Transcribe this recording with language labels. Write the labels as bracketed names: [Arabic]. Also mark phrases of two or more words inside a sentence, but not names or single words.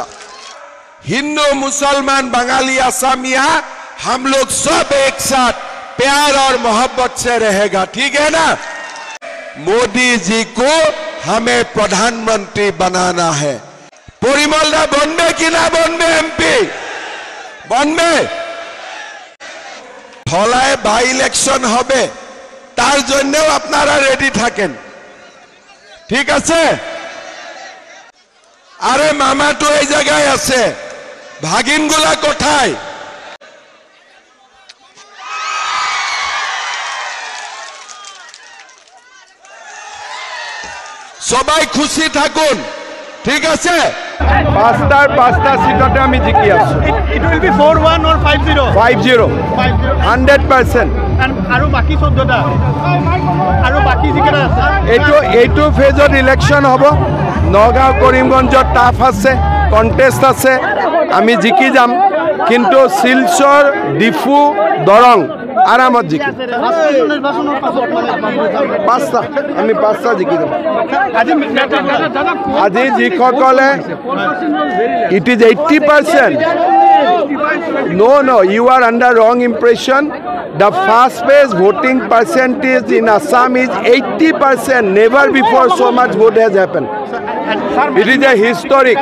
[Hindi] हिंदू, मुसलमान, बंगाली, असमिया हम लोग सब एक साथ प्यार और मोहब्बत से रहेगा, ठीक है ना। मोदी जी को हमें प्रधानमंत्री बनाना है। [Bangla] পরিমল দা বনবে কি না বনবে এমপি? বনবে? ফলাএ [English] by election [Bangla] হবে, तार জন্যও আপনারা রেডি থাকেন, ঠিক আছে? আরে মামা তো এই জায়গায় আছে, ভাগিনগুলা কোথায়? সবাই খুশি থাকুন, ঠিক আছে? [Assamese] 5টা সিটতে আমি জিকি আছো। [English] It will be 4-1 or 5-0? 5-0 100%। [Assamese] আৰু বাকি 14টা আৰু বাকি যিকেইটা আছে এইটো ফেজত ইলেকশন হ'ব। নগাঁও, কৰিমগঞ্জত টাফ আছে, কণ্টেষ্ট আছে, আমি জিকি যাম। কিন্তু শিলচৰ, ডিফু, দৰং আৰামত জিকিম। আমি 5টা জিকি যাম। আজি যিসকলে [English] it is 80%. No, you are under wrong impression. The first phase voting percentage in Assam is 80%. Never before so much vote has happened. It is a historic.